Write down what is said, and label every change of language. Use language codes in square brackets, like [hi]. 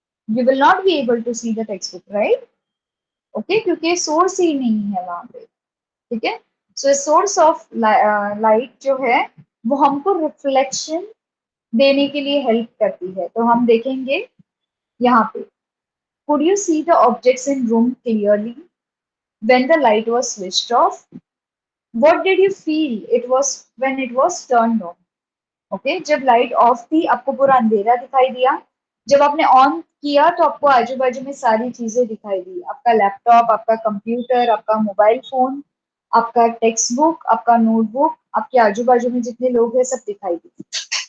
[en] You will not be able to see the textbook, right? Okay, [hi] क्योंकि source ही नहीं है वहां पे, ठीक है। सो सोर्स ऑफ लाइट जो है वो हमको रिफ्लेक्शन देने के लिए हेल्प करती है। तो हम देखेंगे यहाँ पे, [en] could you see the objects in room clearly when the light was switched off? What did you feel it was when it was turned on? [hi] Okay, जब लाइट ऑफ थी आपको पूरा अंधेरा दिखाई दिया, जब आपने ऑन किया तो आपको आजू बाजू में सारी चीजें दिखाई दी। आपका लैपटॉप, आपका कंप्यूटर, आपका मोबाइल फोन, आपका टेक्स्ट बुक, आपका नोटबुक, आपके आजू बाजू में जितने लोग हैं सब दिखाई दी।